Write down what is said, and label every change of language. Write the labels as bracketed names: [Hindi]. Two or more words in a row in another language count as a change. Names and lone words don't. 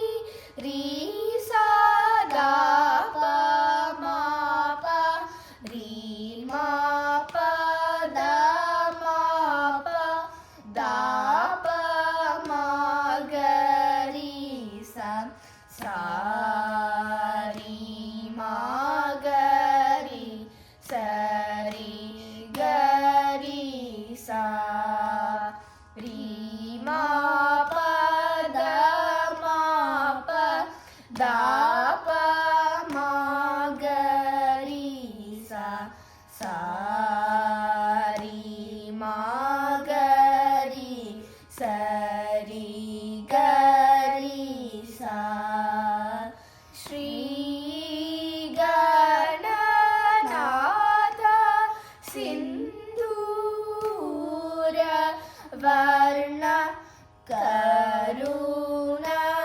[Sanskrit] ri sa da pa ma pa ri ma pa da ma pa da pa ma ga ri sa sa ri ma ga ri sa ri ga ri sa ri ma pa da ma pa da pa ma ga ri sa sa ri ma ga ri sa ri ga ri sa श्री गणनाथ सिन्धुर वर्ण करुण